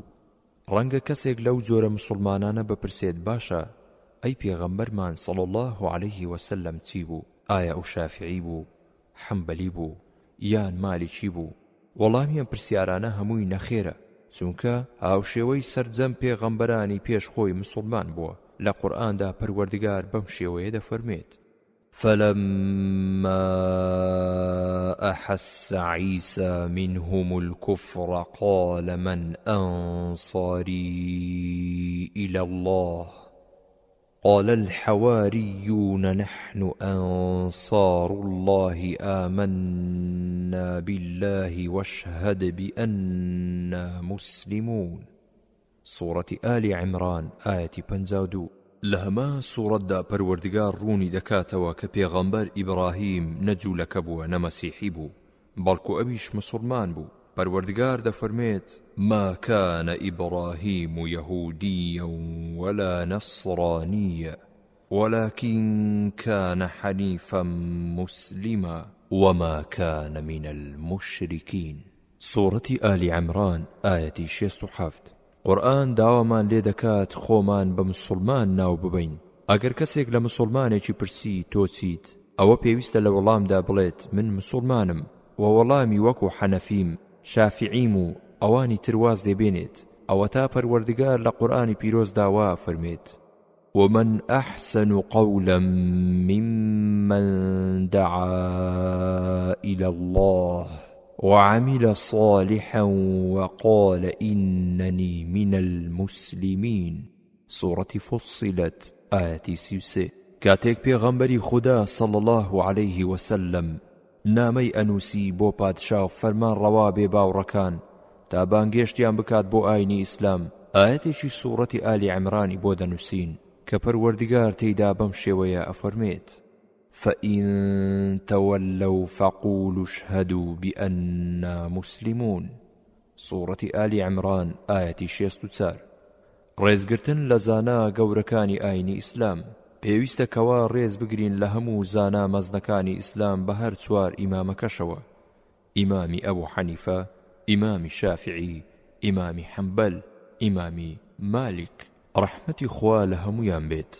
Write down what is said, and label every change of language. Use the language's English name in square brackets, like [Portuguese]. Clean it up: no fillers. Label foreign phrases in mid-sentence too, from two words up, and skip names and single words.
[Central Kurdish] ڕەنگە کەسێک لەو جۆرە مسلمانانە بپرسێت باشە ئەی پێغەمبەرمان [Arabic] صلی الله عليه وسلم [Central Kurdish] چی بوو؟ ئایا ئەو شافعی بوو، حەمبەلی بوو یان مالیکی بوو؟ وەڵامی ئەم پرسیارانە هەمووی نەخێرە، چونکە هاوشێوەی سەرجەم پێغەمبەرانی پێش خۆی مسلمان بووە. لە قورئاندا پەروەردگار بەم شێوەیە دەفەرمێت فلما [Arabic] أحس عيسى منهم الكفر قال من أنصاري إلى الله قال الحواريون نحن أنصار الله آمنا بالله واشهد بأننا مسلمون سورة آل عمران آية 52. [Central Kurdish] لهما سورة دا پروردگار رونی دەکاتەوە کە پێغەمبەر ئیبراهیم نەجوولەکە بووە نەمەسیحی بوو، بەڵکو ئەویش مسلمان بوو. پەروەردگار دەفەرمێت [Arabic] ما كان إبراهيم يهوديا ولا نصرانيا ولكن كان حنيفا مسلما وما كان من المشركين سورة آل عمران آية 67. [Central Kurdish] قورئان داوامان لێ دەکات خۆمان بە مسلمان ناو ببین. ئەگەر کەسێک لە مسلمانێکی پرسی تۆ چیت، ئەوە پێویستە لە وەڵامدا بڵێت من مسلمانم، و وەڵامی وەکو حەنەفیم، شافعیم و ئەوانی ترواز دەبێنێت. ئەوە تا پەروەردگار لە قورئانی پیرۆز داوا فەرمێت [Arabic] ومن أحسن قولا ممن دعا إلى الله وعمل صالحا وقال إنني من المسلمين سورة فصلت آية 33. [Central Kurdish] کاتێک پێغەمبەری خوددا [Arabic] صلی الله عليه وسلم [Central Kurdish] نامەی ئەنووسی بۆ پادشا و فەرمان ڕەوا بێ باوڕەکان تا بانگێشتیان بکات بۆ ئاینی ئیسلام. ئاەتێکی سوورەتی ئالی عیمرانی بۆ دەنووسین کە پەروەردگار تێیدا بەم شێوەیە ئەفەرمێت: [Arabic] فإن تولوا فقولوا اشهدوا بأننا مسلمون. [Central Kurdish] سوورەتی ئالی عیمران ئاەتی 64. ڕێزگرتن لە زانا گەورەکانی ئاینی ئیسلام. پێویستە کەوا ڕێز بگرین لە هەموو زانا مەزنەکانی ئیسلام بە هەر چوار ئیمامەکەشەوە: ئیمامی ئەبوو حەنیفە، ئیمامی شافعی، ئیمامی حەمبەل، ئیمامی مالک، ڕەحمەتی خوا لە هەمویان بێت.